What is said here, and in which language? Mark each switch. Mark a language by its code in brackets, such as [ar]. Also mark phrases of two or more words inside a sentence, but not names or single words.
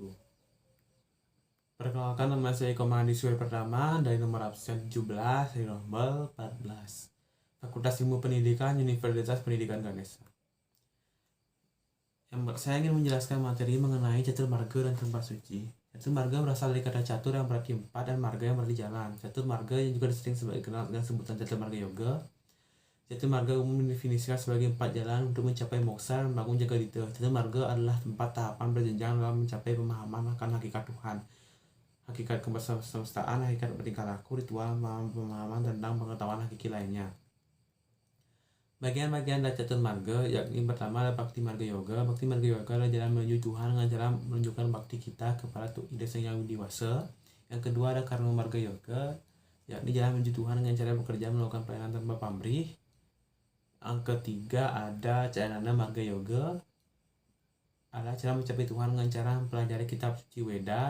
[id] Perkenalkan, nama saya Komandi Surya Pertama dari nomor absen 17 dari nomor 14 Fakultas Ilmu Pendidikan Universitas Pendidikan Ganesha. Saya ingin menjelaskan materi mengenai catur marga dan tempat suci. Catur marga berasal dari kata catur yang berarti 4 dan marga yang berarti jalan. Catur marga yang juga disering dikenal dengan sebutan catur marga yoga. Catur marga umum didefinisikan sebagai 4 jalan untuk mencapai moksa dan bangun jagadita. Catur marga adalah 4 tahapan berjenjang dalam mencapai pemahaman akan hakikat Tuhan, hakikat kesemestaan, hakikat bertingkah laku, ritual, pemahaman tentang pengetahuan hakiki lainnya. Bagian-bagian dari catur marga yakni pertama adalah bakti marga yoga. Bakti marga yoga adalah jalan menuju Tuhan dengan cara menunjukkan bakti kita kepada Ida Sang Hyang Widi Wasa. Yang kedua ada karma marga yoga, yakni jalan menuju Tuhan dengan cara bekerja melakukan pelayanan tanpa pamrih. Yang ketiga ada Cayananda marga yoga, adalah cara mencapai Tuhan dengan cara mempelajari kitab suci Weda.